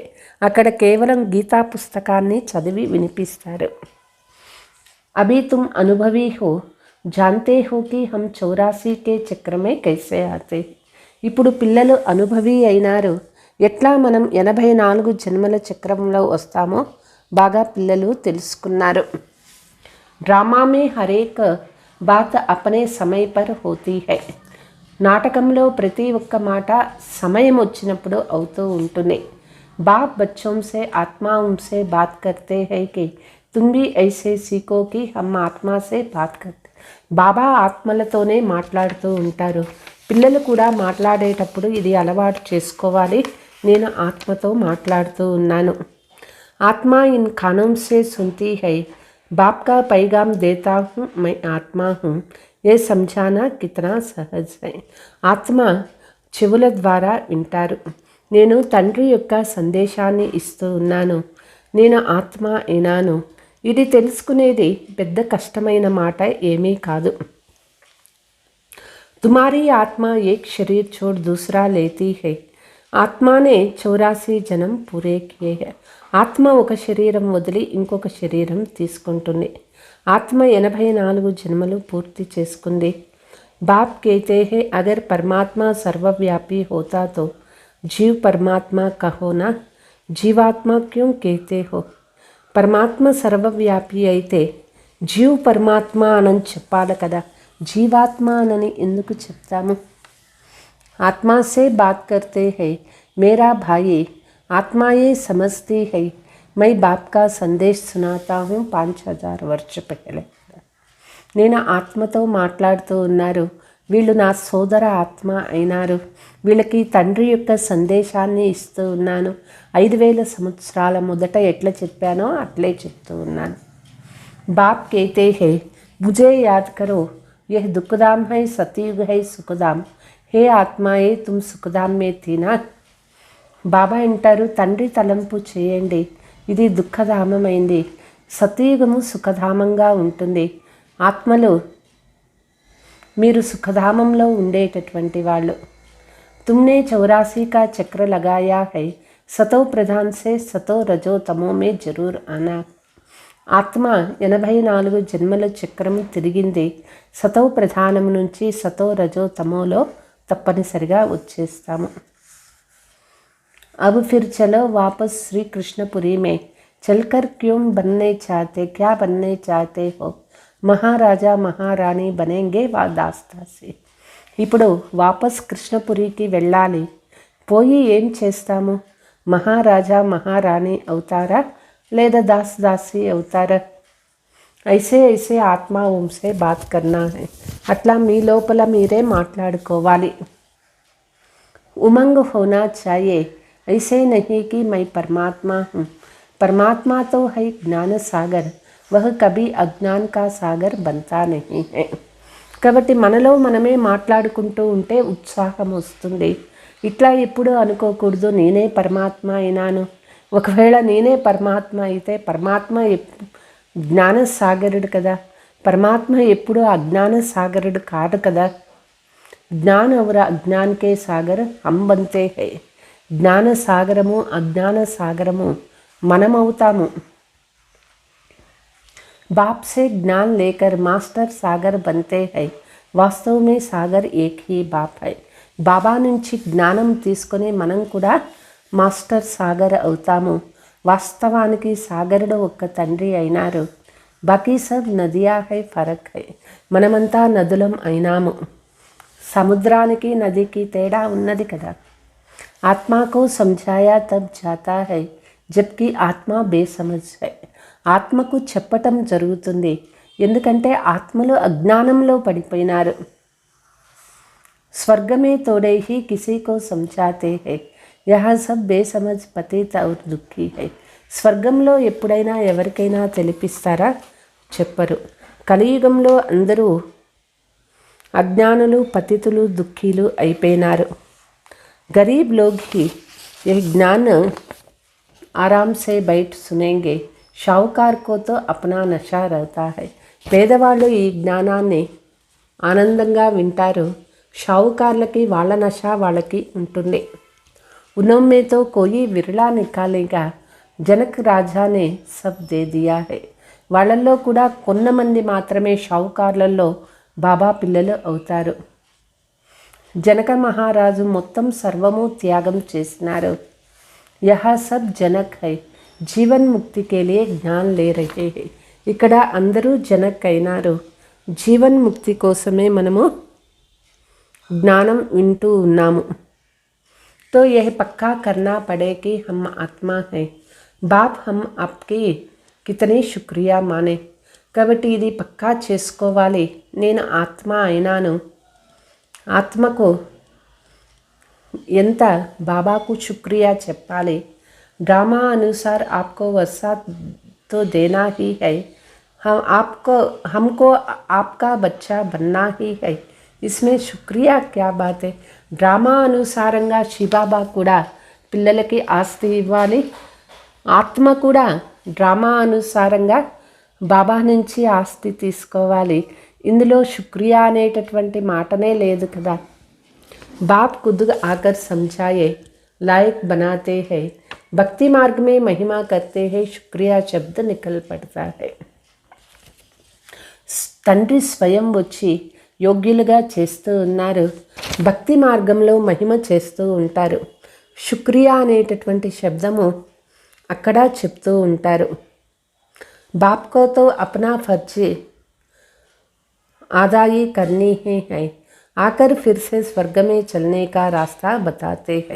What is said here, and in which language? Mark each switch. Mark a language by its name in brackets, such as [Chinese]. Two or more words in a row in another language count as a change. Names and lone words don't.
[Telugu] అక్కడ కేవలం గీతా పుస్తకాన్ని చదివి వినిపిస్తారు. [Hindi] अभी तुम अनुभवी हो, जानते हो कि हम 84 के चक्र में कैसे आते. [Telugu] ఇప్పుడు పిల్లలు అనుభవి అయినారు. ఎట్లా మనం 84 జన్మల చక్రంలో వస్తామో బాగా పిల్లలు తెలుసుకున్నారు. [Hindi] ड्रामा में हरेक बात अपने समय पर होती है. [Telugu] నాటకంలో ప్రతి ఒక్క మాట సమయం వచ్చినప్పుడు అవుతూ ఉంటుంది. [Hindi] బాప్ బచ్చోं से आत्माओं से बात करते हैं कि तुम भी ऐसे सीखो कि हम आत्मा से बात करते. [Telugu] బాబా ఆత్మలతోనే మాట్లాడుతూ ఉంటారు. పిల్లలు కూడా మాట్లాడేటప్పుడు ఇది అలవాటు చేసుకోవాలి, నేను ఆత్మతో మాట్లాడుతూ ఉన్నాను. [Hindi] आत्मा इन कानों से सुनती है, बाप का पैगाम देता हूँ, मैं आत्मा हूँ, ये समझना कितना सहज है. [Telugu] ఆత్మ చెవుల ద్వారా వింటారు. నేను తండ్రి యొక్క సందేశాన్ని ఇస్తూ ఉన్నాను, నేను ఆత్మ అయినాను. ఇది తెలుసుకునేది పెద్ద కష్టమైన మాట ఏమీ కాదు. [Hindi] तुम्हारी आत्मा एक शरीर छोड़ दूसरा लेती है. आत्मा ने 84 जन्म पूरे किए हैं. [Telugu] ఆత్మ ఒక శరీరం వదిలి ఇంకొక శరీరం తీసుకుంటుంది. ఆత్మ 84 జన్మలు పూర్తి చేసుకుంది. [Hindi] బాప్ कहते हैं अगर परमात्मा सर्वव्यापी होता तो जीव परमात्मा कहो ना, जीवात्मा क्यों कहते हो. [Telugu] పరమాత్మ సర్వవ్యాపి అయితే జీవ్ పరమాత్మ అని చెప్పాలి కదా, జీవాత్మ అని ఎందుకు చెప్తాము. [Hindi] आत्मा से बात करते हैं मेरा भाई, आत्माएं समझती हैं. मैं बाप का संदेश सुनाता हूँ 5000 वर्ष पहले. [Telugu] నేను ఆత్మతో మాట్లాడుతూ ఉన్నారు. వీళ్ళు నా సోదర ఆత్మ అయినారు. వీళ్ళకి తండ్రి యొక్క సందేశాన్ని ఇస్తూ ఉన్నాను. 5000 సంవత్సరాల మొదట ఎట్లా చెప్పానో అట్లే చెప్తూ ఉన్నాను. [Hindi] బాప్ कहते हैं मुझे याद करो, यह दुखधाम है, सतयुग है, सुखधाम. हे आत्माए तुम सुखधाम में थी ना. [Telugu] బాబా అంటారు, తండ్రి తలంపు చేయండి, ఇది దుఃఖధామమైంది, సతయుగము సుఖధామంగా ఉంటుంది. ఆత్మలు మీరు సుఖధామంలో ఉండేటటువంటి వాళ్ళు. [Hindi] तुमने 84 का चक्र लगाया है, सतो प्रधान से सतो रजो तमो में जरूर आना. [Telugu] ఆత్మ 84 జన్మల చక్రము తిరిగింది. సతో ప్రధానం నుంచి సతో రజో తమోలో తప్పనిసరిగా వచ్చేస్తాము. [Hindi] अब फिर चलो वापस श्री कृष्णपुरी में चलकर क्यों बनने चाहते, क्या बनने चाहते हो. महाराजा महारानी बनेंगे वा दास दासी. [Telugu] ఇప్పుడు వాపస్ కృష్ణపురికి వెళ్ళాలి. పోయి ఏం చేస్తాము, మహారాజా మహారాణి అవుతారా లేదా దాస్ దాసి అవుతారా. [Hindi] ऐसे ऐसे आत्माओं से बात करना है. [Telugu] అట్లా మీ లోపల మీరే మాట్లాడుకోవాలి. [Hindi] उमंग होना चाहिए, ऐसे नहीं कि मैं परमात्मा हूँ. परमात्मा तो है ज्ञान सागर, वह कभी अज्ञान का सागर बनता नहीं है. [Telugu] కాబట్టి మనలో మనమే మాట్లాడుకుంటూ ఉంటే ఉత్సాహం వస్తుంది. ఇట్లా ఎప్పుడు అనుకోకూడదు నేనే పరమాత్మ అయినాను. ఒకవేళ నేనే పరమాత్మ అయితే పరమాత్మ జ్ఞాన సాగరుడు కదా, పరమాత్మ ఎప్పుడు అజ్ఞాన సాగరుడు కాదు కదా. [Hindi] జ్ఞాన और अज्ञान के सागर हम बनते हैं. [Telugu] జ్ఞాన సాగరము అజ్ఞాన సాగరము మనమవుతాము. [Hindi] बाप से ज्ञान लेकर मास्टर सागर बनते हैं. वास्तव में सागर एक ही बाप है. [Telugu] బాబా నుంచి జ్ఞానం తీసుకొని మనం కూడా మాస్టర్ సాగర్ అవుతాము. వాస్తవానికి సాగరుడు ఒక్క తండ్రి అయినారు. [Hindi] बाकी सब नदियाँ हैं, फर्क है. [Telugu] మనమంతా నదులం అయినాము. సముద్రానికి నదికి తేడా ఉన్నది కదా. [Hindi] आत्मा को समझाया तब जाता है जबकि आत्मा बेसमझ है. [Telugu] ఆత్మకు చెప్పటం జరుగుతుంది, ఎందుకంటే ఆత్మలు అజ్ఞానంలో పడిపోయినారు. [Hindi] स्वर्ग में थोड़े ही किसी को समझाते हैं, यहाँ सब बेसमझ पतित और दुःखी हैं. [Telugu] స్వర్గంలో ఎప్పుడైనా ఎవరికైనా తెలిపిస్తారా? చెప్పరు. కలియుగంలో అందరూ అజ్ఞానులు, పతితులు, దుఃఖీలు అయిపోయినారు. [Hindi] गरीब लोग ही यह ज्ञान आराम से बैठ सुनेंगे, शाहूकार को तो अपना नशा रहता है. [Telugu] పేదవాళ్ళు ఈ జ్ఞానాన్ని ఆనందంగా వింటారు. షావుకార్లకి వాళ్ళ నషా వాళ్ళకి ఉంటుంది. [Hindi] उनमें तो कोई विरला निकलेगा, जनक राजा ने सब दे दिया है. [Telugu] వాళ్ళల్లో కూడా కొంతమంది మాత్రమే షావుకార్లలో బాబా పిల్లలు అవుతారు. జనక మహారాజు మొత్తం సర్వము త్యాగం చేసినారు. [Hindi] यहाँ सब जनक हैं, जीवन मुक्ति के लिए ज्ञान ले रहे हैं. [Telugu] ఇక్కడ అందరూ జనక్ అయినారు. జీవన్ ముక్తి కోసమే మనము జ్ఞానం వింటూ ఉన్నాము. [Hindi] तो यह पक्का करना पड़े कि हम आत्मा हैं. बाप हम आपकी कितने शुक्रिया माने. [Telugu] కాబట్టి ఇది పక్కా చేసుకోవాలి. నేను ఆత్మ అయినాను. ఆత్మకు ఎంత బాబాకు శుక్రియా చెప్పాలి. [Hindi] ड्रामा अनुसार आपको वर्षा तो देना ही है. हमको आपका बच्चा बनना ही है. इसमें शुक्रिया क्या बात है. [Telugu] డ్రామా అనుసారంగా శివబాబా కూడా పిల్లలకి ఆస్తి ఇవ్వాలి. ఆత్మ కూడా డ్రామా అనుసారంగా బాబా నుంచి ఆస్తి తీసుకోవాలి. ఇందులో శుక్రియా అనేటటువంటి మాటనే లేదు కదా. [Hindi] బాప్ खुद आकर समझाए, लायक बनाते हैं. भक्ति मार्ग में महिमा करते हैं, शुक्रिया शब्द निकल पड़ता है. [Telugu] తండ్రి స్వయం వచ్చి యోగ్యులుగా చేస్తూ ఉన్నారు. భక్తి మార్గంలో మహిమ చేస్తూ ఉంటారు. శుక్రియా అనేటటువంటి శబ్దము అక్కడ చెప్తూ ఉంటారు. [Hindi] बाप को तो अपना फर्ज अदाई करनी ही है, आकर फिर से स्वर्ग में चलने का रास्ता बताते हैं.